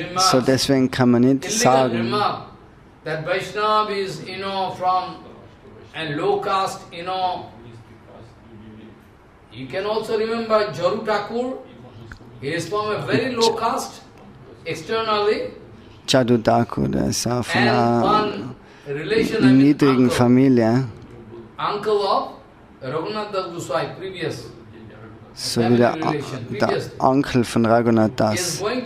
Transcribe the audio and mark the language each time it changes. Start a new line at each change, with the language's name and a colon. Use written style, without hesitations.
German: So deswegen kann man nicht sagen,
English: that Vaishnava is, from a low caste, You can also remember Jaru Thakur. He is from a very low caste, externally.
German: Jaru Thakur, der ist auch von einer niedrigen Familie.
English: Uncle of Raghunath Das Goswami, previous.
German: So wie der Onkel von Raghunath Das.